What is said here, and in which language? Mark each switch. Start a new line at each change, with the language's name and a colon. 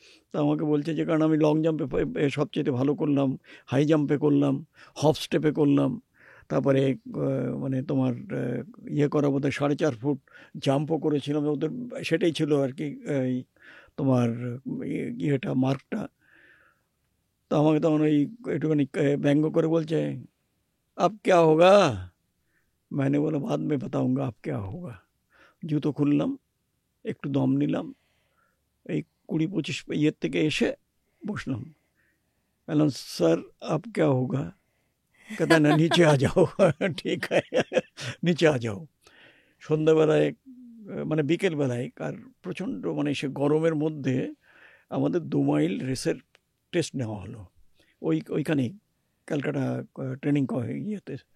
Bangla: তো আমাকে বলছে যে, কারণ আমি লং জাম্পে সবচেয়ে ভালো করলাম, হাই জাম্পে করলাম, হপ স্টেপে করলাম, তারপরে মানে তোমার ইয়ে করা বোধহয় 4.5 ফুট জাম্পও করেছিলাম, ওদের সেটাই ছিল আর কি তোমার ইয়েটা, মার্কটা। তো আমাকে তখন ওই একটুখানি ব্যঙ্গ করে বলছে,
Hindi: আব ক্যা হোগা। मैंने बोला बाद में बताऊंगा आप क्या होगा।
Bangla: জুতো খুললাম, একটু দম নিলাম, এই 20-25 ইয়ের থেকে এসে বসলাম। বললাম, স্যার
Hindi: আপ ক্যা হোগা। कहता ना नीचे आ जाओ।
Bangla: ঠিক আছে, নিচে
Hindi: আ যাও।
Bangla: সন্ধ্যাবেলায় মানে বিকেলবেলায়, আর প্রচণ্ড মানে সে গরমের মধ্যে আমাদের 2 মাইল রেসের টেস্ট নেওয়া হলো ওইখানেই, ক্যালকাটা ট্রেনিং ইয়েতে।